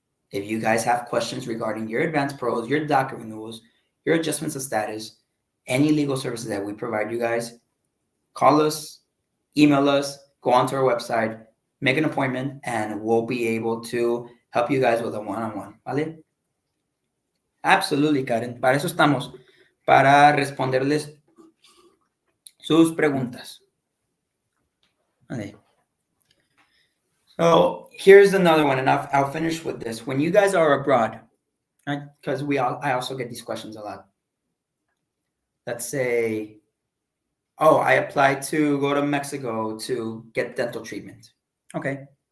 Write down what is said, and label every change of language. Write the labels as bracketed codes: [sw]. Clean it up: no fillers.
[en] If you guys have questions regarding your advance paroles, your DACA renewals, your adjustments of status, any legal services that we provide you guys, call us, email us, go onto our website, make an appointment, and we'll be able to help you guys with a one-on-one, ¿vale? Absolutely, Karen. [es] Para eso estamos, para responderles sus preguntas. [en] Okay. So here's another one, and I'll finish with this. When you guys are abroad, right? Because I also get these questions a lot. Let's say, I applied to go to Mexico to get dental treatment. Okay.